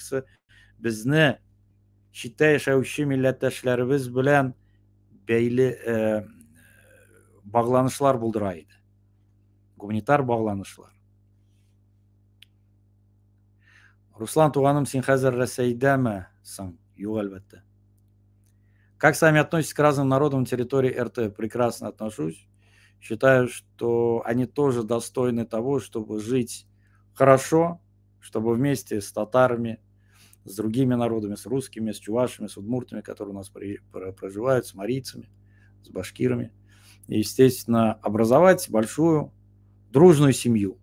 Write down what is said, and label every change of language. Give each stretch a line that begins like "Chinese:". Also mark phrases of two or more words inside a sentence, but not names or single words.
Tatar: Чөнки латин графикасы безне Читтә яшәүче милләттәшләребез белән бәйле багланышлар булдыра иде. Гуманитар багланышлар. Руслан туганым, син хәзер Рәсәйдәме соң? Юк, әлбәттә.
Russian: Как сами относитесь к разным народам на территории РТ? Прекрасно отношусь. Считаю, что они тоже достойны того, чтобы жить хорошо, чтобы вместе с татарами, с другими народами, с русскими, с чувашами, с удмуртами, которые у нас проживают, с марийцами, с башкирами, и, естественно, образовать большую дружную семью.